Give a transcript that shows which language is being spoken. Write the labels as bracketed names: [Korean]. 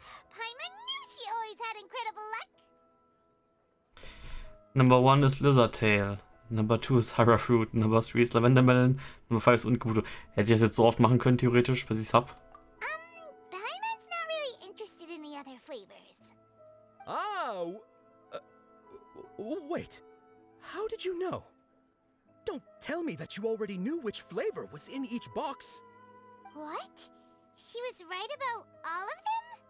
[English] Paimon knew she always had incredible luck. [German] Number 1 ist Lizard Tail. Number 2 ist Hara Fruit. Number 3 ist Lavender Melon. Number 5 ist Ungebuto. Hätte ich das jetzt so oft machen können, theoretisch, bis ich's hab. [English] Paimon's not really interested in the other flavors. Ah, wait. How did you know? Don't tell me that you already knew which flavor was in each box. What? She was right about all of them?